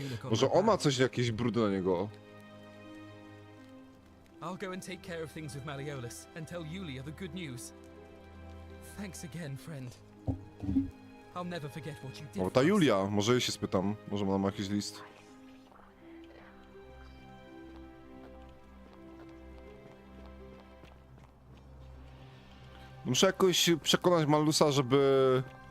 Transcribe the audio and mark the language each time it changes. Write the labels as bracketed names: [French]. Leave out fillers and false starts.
[Polish] Może on ma coś, jakieś brudy na niego. [English] I'll go and take care of things with Malleolus and tell Yulia the good news. Thanks again, friend. I'll never forget what you did. [Polish] O, ta Julia, może jej się spytam. Może ona ma jakiś list. Muszę jakoś przekonać Mallusa, żeby...